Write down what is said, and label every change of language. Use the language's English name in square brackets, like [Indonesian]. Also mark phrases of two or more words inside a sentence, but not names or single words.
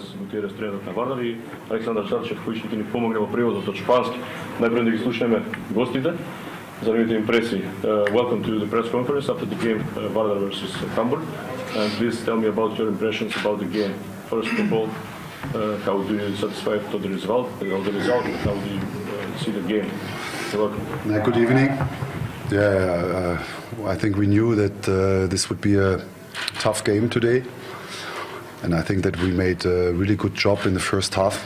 [Macedonian] Gutierrez, trenерот на Вардар и Александар Шарчев, кој ќе ни помогне во преводот од шпански. Најпред да ги слушнеме гостите за нивните импресии. [English] Welcome to the press conference after the game Vardar versus Hamburg. And please tell me about your impressions about the game. First of all, how do you satisfied to the result? How do you see the game? You're welcome. Good evening. Yeah, I think we knew that this would be a tough game today, and I think that we made a really good job in the first half.